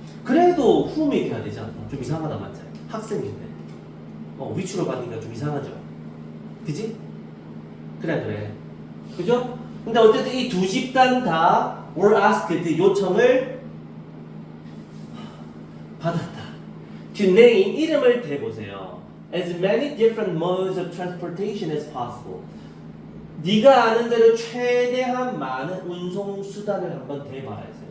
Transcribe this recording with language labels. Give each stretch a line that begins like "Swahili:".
Korean: 그래도 whom이 돼야 되지 않나? 좀 이상하다. 맞죠? 학생인데 which로 받으니까 좀 이상하죠? 그지? 그래. 그죠? 근데 어쨌든 이 두 집단 다
English: were asked
Korean: 요청을 받았다.
English: To name
Korean: 이름을 대보세요.
English: As many different modes of transportation as possible.
Korean: 네가 아는 대로 최대한 많은 운송 수단을 한번 대봐야 했어요.